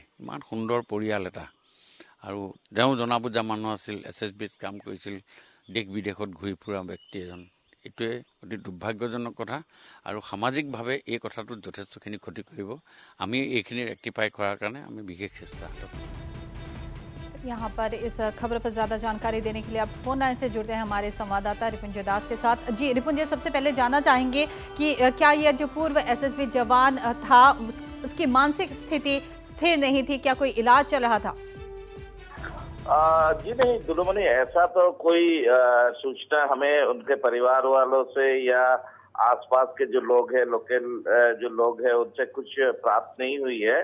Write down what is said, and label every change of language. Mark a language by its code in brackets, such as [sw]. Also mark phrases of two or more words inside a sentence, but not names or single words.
[as] ইমান সুন্দৰ পৰিয়াল এটা, আৰু তেওঁ জনা বুজা মানুহ আছিল, SSBত কাম কৰিছিল, দেশ বিদেশত ঘূৰি ফুৰা ব্যক্তি এজন। এইটোৱে অতি দুৰ্ভাগ্যজনক কথা, আৰু সামাজিকভাৱে এই কথাটোত যথেষ্টখিনি ক্ষতি কৰিব। আমি এইখিনি ৰেক্টিফাই কৰাৰ কাৰণে আমি বিশেষ চেষ্টা হাতত [hi] यहाँ पर इस खबर पर ज्यादा जानकारी देने के लिए आप फोन लाइन से जुड़ते हैं हमारे संवाददाता रिपुंजय दास के साथ। जी रिपुंजय, सबसे पहले जानना चाहेंगे कि क्या ये जो पूर्व एसएसबी जवान था उसकी मानसिक स्थिति स्थिर नहीं थी, क्या कोई इलाज चल रहा था? जी नहीं दुलुमनी, ऐसा तो कोई सूचना हमें उनके परिवार वालों से या आसपास के जो लोग हैं, लोकल जो लोग हैं, उनसे कुछ प्राप्त नहीं हुई है।